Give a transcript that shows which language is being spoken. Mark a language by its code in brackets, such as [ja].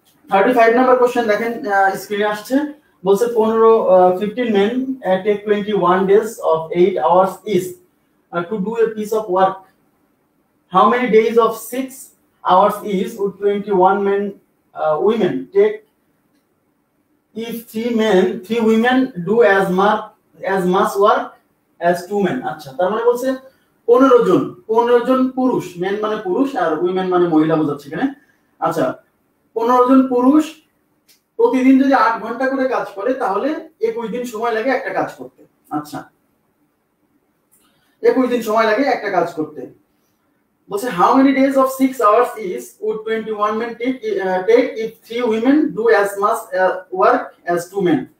[bn] Thirty five number question দেখেন, স্ক্রিনে আসছে। বলছে [en] 15 men take 21 days of 8 hours each to do a piece of work. How many days of 6 hours each would 21 women take if 3 women do as much work as 2 men? [bn] আচ্ছা, তার মানে বলছে 15 জন পুরুষ, main মানে পুরুষ আর উইমেন মানে মহিলা বোঝাচ্ছে এখানে। আচ্ছা, 15 জন পুরুষ প্রতিদিন যদি 8 ঘন্টা করে কাজ করে তাহলে 21 দিন সময় লাগে একটা কাজ করতে। আচ্ছা, 21 দিন সময় লাগে একটা কাজ করতে। বলছে [en] how many days of 6 hours each would 21 men take if 3 women do as much work as 2 men?